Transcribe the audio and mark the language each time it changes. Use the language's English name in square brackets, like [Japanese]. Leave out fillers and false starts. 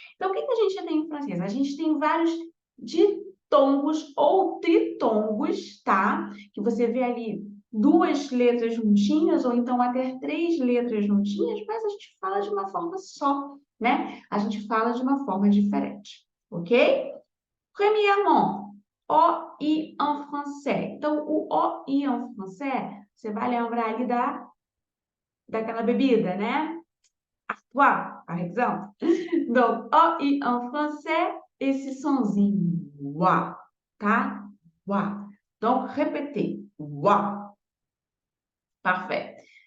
[Portuguese] Então, o que a gente tem em francês? A gente tem vários ditongos ou tritongos, tá? Que você vê ali duas letras juntinhas, ou então até três letras juntinhas, mas a gente fala de uma forma só, né? A gente fala de uma forma diferente, ok? [French] Premièrement, OI en français. [Portuguese] Então, o OI [French] en français, [Portuguese] você vai lembrar ali daquela bebida, né? [French] Artois, par exemple. Donc, OI en français, [Portuguese] esse sonzinho, uá, tá? Uá. [French] Donc, répétez, uá. Parfait.